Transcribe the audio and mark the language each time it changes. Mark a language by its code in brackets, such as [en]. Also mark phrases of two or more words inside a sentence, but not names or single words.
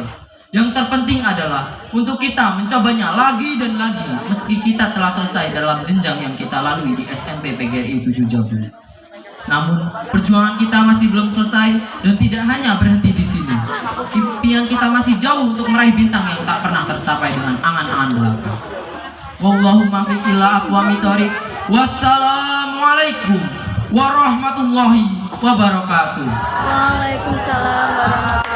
[id] Yang terpenting adalah untuk kita mencobanya lagi dan lagi, meski kita telah selesai dalam jenjang yang kita lalui di SMP PGRI 7 Jabul. Namun perjuangan kita masih belum selesai dan tidak hanya berhenti di sini. Impian kita masih jauh untuk meraih bintang yang tak pernah tercapai dengan angan-angan belaka. [ar] والله الموفق إلى أقوم الطريق. والسلام عليكم ورحمة الله وبركاته. وعليكم السلام ورحمة الله وبركاته.